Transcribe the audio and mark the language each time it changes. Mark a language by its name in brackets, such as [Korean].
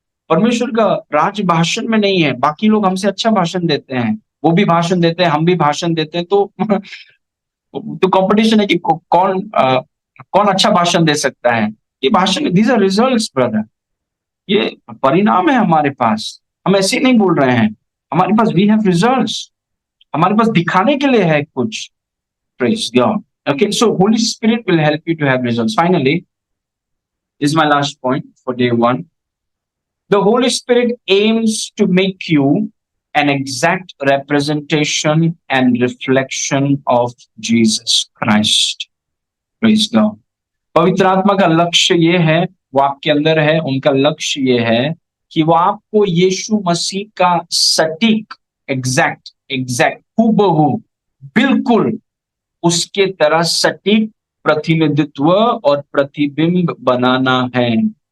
[Hindi] परमेश्वर का राज भाषण में नहीं है। बाकी लोग हमसे अच्छा भाषण देते हैं, वो भी भाषण देते हैं, हम भी भाषण देते हैं, तो कंपटीशन है कि कौन अच्छा भाषण दे सकता है। ये भाषण, [English] these are results brother, [Hindi] ये परिणाम है हमारे पास। हम ऐसे नहीं बोल रहे हैं, हमारे पास [English] We have results. [Hindi] हमारे पास दिखाने के लिए है कुछ। [English] Praise God. Okay, so Holy Spirit will help you to have results. Finally, this is my last point for day one. The Holy Spirit aims to make you an exact representation and reflection of Jesus Christ. Praise God. [Hindi] पवित्र आत्मा का लक्ष्य ये है, वो आपके अंदर है, उनका लक्ष्य ये है कि वो आपको यीशु मसीह का सटीक, एग्जैक्ट हूबहू, बिल्कुल उसके तरह सटीक प्रतिनिधित्व और प्रतिबिंब बनाना है।